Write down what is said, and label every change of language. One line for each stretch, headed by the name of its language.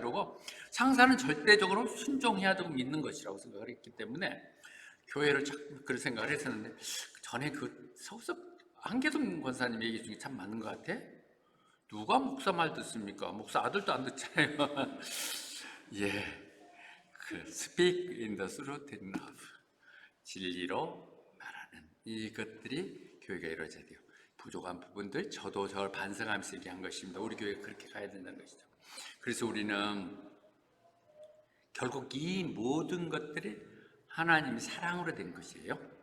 Korean: 그리고 상사는 절대적으로 순종해야 되고 믿는 것이라고 생각을 했기 때문에 교회를 자꾸 그런 생각을 했었는데, 전에 그 서울서 한계동 권사님 얘기 중에 참 맞는 것 같아. 누가 목사 말 듣습니까? 목사 아들도 안 듣잖아요. 예,
English: Speak in the truth in love.
Korean: 진리로 말하는 이것들이 교회가 이루어져야 돼요. 부족한 부분들 저도 저를 반성하면서 얘기한 것입니다. 우리 교회가 그렇게 가야 된다는 것이죠. 그래서 우리는 결국 이 모든 것들이 하나님의 사랑으로 된 것이에요.